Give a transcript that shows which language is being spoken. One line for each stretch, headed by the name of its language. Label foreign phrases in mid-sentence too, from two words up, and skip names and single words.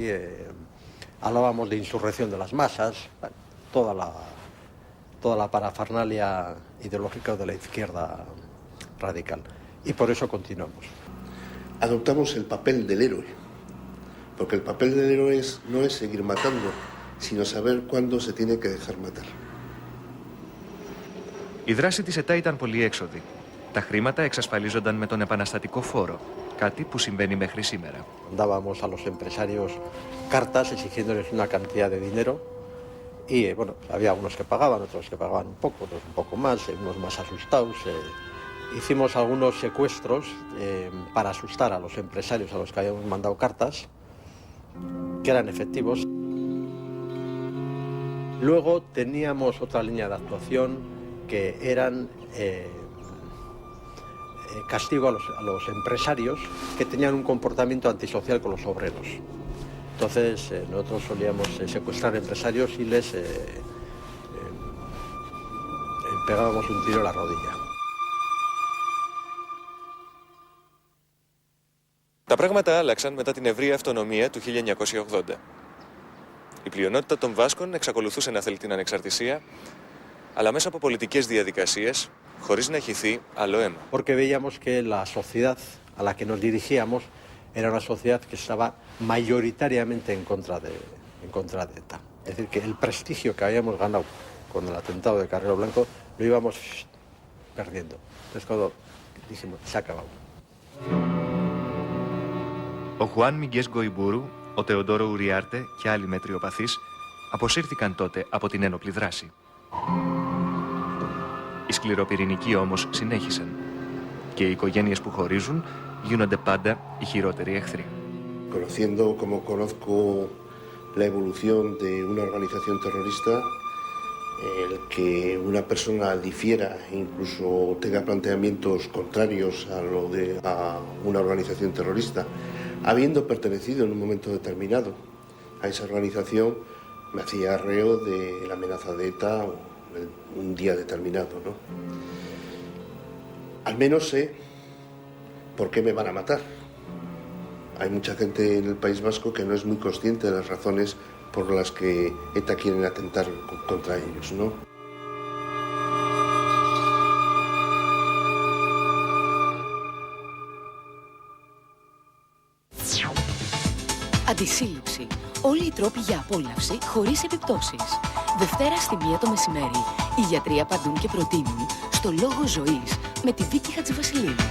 Spanish: Hablábamos de insurrección de las masas, toda la parafernalia ideológica de la izquierda radical. Y por eso continuamos. Adoptamos el papel del héroe, porque el papel del héroe no es seguir matando, sino saber cuándo se tiene que dejar matar.
Greek: Η δράση της ΕΤΑ ήταν πολυέξοδη. Τα χρήματα εξασφαλίζονταν με τον επαναστατικό φόρο, κάτι που συμβαίνει μέχρι σήμερα.
Spanish: Dábamos a los empresarios cartas exigiéndoles una cantidad de dinero y bueno, había unos que pagaban, otros que pagaban un poco, otros un poco más, unos más asustados. Hicimos algunos secuestros para asustar a los empresarios a los que habíamos mandado cartas, que eran efectivos. Luego teníamos otra línea de actuación que eran castigo a los empresarios que tenían un comportamiento antisocial con los obreros. Entonces nosotros solíamos secuestrar empresarios y les pegábamos un tiro a la rodilla.
Greek: Τα πράγματα άλλαξαν μετά την ευρεία αυτονομία του 1980. Η πλειονότητα των Βάσκων εξακολουθούσε να θέλει την ανεξαρτησία, αλλά μέσα από πολιτικές διαδικασίες, χωρίς να χυθεί άλλο αίμα.
Spanish: Porque veíamos que la sociedad a la que nos dirigíamos era una sociedad que estaba mayoritariamente en contra de ETA. Es decir, que el prestigio que habíamos ganado con el atentado de Carrero Blanco lo íbamos perdiendo. Entonces cuando dijimos, se ha acabado.
Greek: Ο Χουάν Μιγκές Γκοϊμπούρου, ο Τεοντόρο Ουριάρτε και άλλοι μετριοπαθείς αποσύρθηκαν τότε από την ένοπλη δράση. Οι σκληροπυρηνικοί όμως συνέχισαν και οι οικογένειες που χωρίζουν γίνονται πάντα οι χειρότεροι εχθροί.
Spanish: Conociendo como conozco la evolución de una organización terrorista, el que una persona difiera e incluso tenga planteamientos contrarios a una organización terrorista, habiendo pertenecido en un momento determinado a esa organización, me hacía reo de la amenaza de ETA un día determinado, ¿no? Al menos sé por qué me van a matar. Hay mucha gente en el País Vasco que no es muy consciente de las razones por las que ETA quieren atentar contra ellos, ¿no?
Greek: Αντισύλληψη. Όλοι οι τρόποι για απόλαυση χωρίς επιπτώσεις. Δευτέρα στη 1 το μεσημέρι, οι γιατροί απαντούν και προτείνουν στο Λόγο Ζωής με τη Βίκη Χατζηβασιλείου.